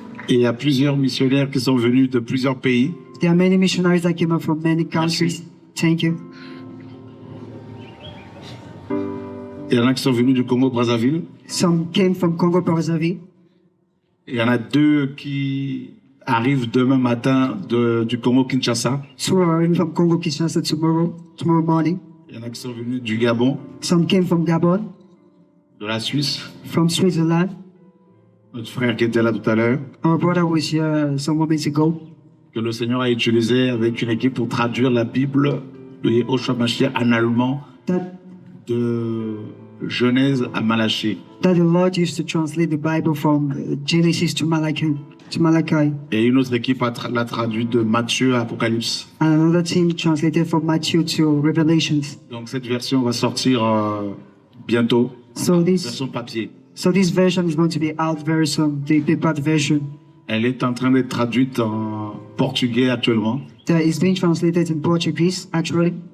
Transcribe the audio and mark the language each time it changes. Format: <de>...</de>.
<fr>Et il y a plusieurs missionnaires qui sont venus de plusieurs pays.</fr> <en>There are many missionaries that came up from many countries. Thank you.</en> <fr>Il y en a qui sont venus du Congo-Brazzaville.</fr> <en>Some came from Congo Brazzaville.</en> <fr>Il y en a 2 qui arrivent demain matin du Congo-Kinshasa.</fr> <en>Two are in from Congo Kinshasa tomorrow morning.</en> <fr>Il y en a qui sont venus du Gabon,</fr> <en>Some came from Gabon,</en> <fr>de la Suisse.</fr> <en>from Switzerland.</en> <fr>Notre frère qui était là tout à l'heure,</fr> <en>Our brother was here some moments ago.</en> <fr>que le Seigneur a utilisé avec une équipe pour traduire la Bible de Yahushua Mashiach en allemand</fr> <en>That</en> <fr>de Genèse à Malachie.</fr> <en>the Lord used to translate the Bible from Genesis to Malachi.</en> <fr>Et une autre équipe l'a traduit de Matthieu à Apocalypse.</fr> <en>And another team translated from Matthew to Revelations.</en> <fr>Donc cette version va sortir bientôt,</fr> <en>So</en> <fr>version papier.</fr> <en>this version is going to be out very soon, the paper version.</en> <fr>Elle est en train d'être traduite en portugais actuellement</fr> <en>That is being translated in Portuguese, actually,</en>